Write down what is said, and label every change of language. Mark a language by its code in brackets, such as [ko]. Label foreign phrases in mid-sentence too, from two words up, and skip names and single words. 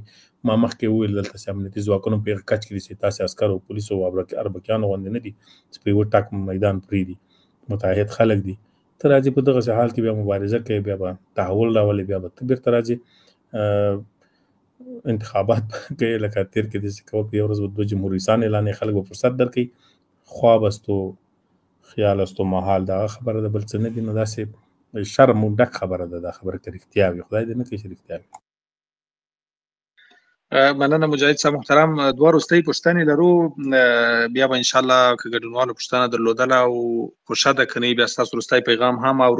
[ps] ما مخکې وویل دلته چې امنیتي ځواکونه په هغه کچ کې دي چې تاسې عسکر او پولیسو او اربکیانو غوندې نه دي چې په یوه ټک میدان پرېږدي، متحد خلک دي. ته راځي په دغسې حال کې بیا مبارزه کوي، بیا به تحول راولي، بیا به ته بیرته راځي انتخابات کوي لکه تېر کې داسې کوه په یو ورځ به 2 جمهور رئیسان اعلانوي، خلک به فرصت درکوي. [fa] خواب است و خیال است و محال [ps] دغه خبره ده، بل څه نه دي. نو داسې شرم ډک خبره ده دا خبره که رښتیا وي، خدای دې نه کوي چې رښتیا وي. مننه مجاهد صاحب محترم. دوه وروستۍ پوښتنې لرو، بیا به انشاءالله که ګډونوالو پوښتنه درلودله او خوښه ده که نه بیا ستاسو وروستی پیغام هم اورو.